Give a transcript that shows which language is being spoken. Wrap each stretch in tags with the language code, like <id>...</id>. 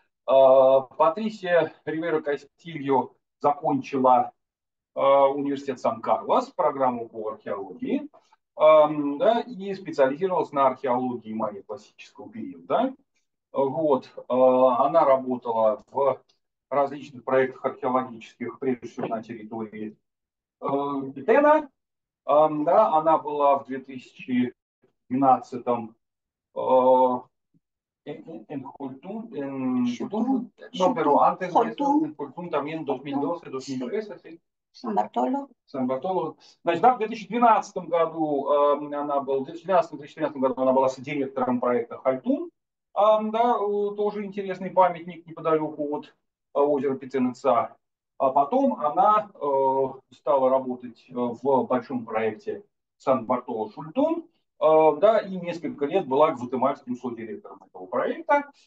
<ru>Патрисия Ривера Кастильо закончила университет Сан-Карлос, программу по археологии, да, и специализировалась на археологии майя классического периода. Вот. Она работала в различных проектах археологических, прежде всего на территории Петена. Да, она была в 2012-м</ru> <es>en Jultún, no, pero antes de eso, en Jultún también 2012, 2013, sí.</es> <ru>Сан-Бартоло. Сан-Бартоло. Значит, да, в 2012 году она была, в 2012-2013 году она была содиректором проекта Хальтун, да, тоже интересный памятник неподалеку от озера Пиценеца. А потом она стала работать в большом проекте Сан-Бартоло-Шультун, да, и несколько лет была гватемальским содиректором этого проекта.</ru>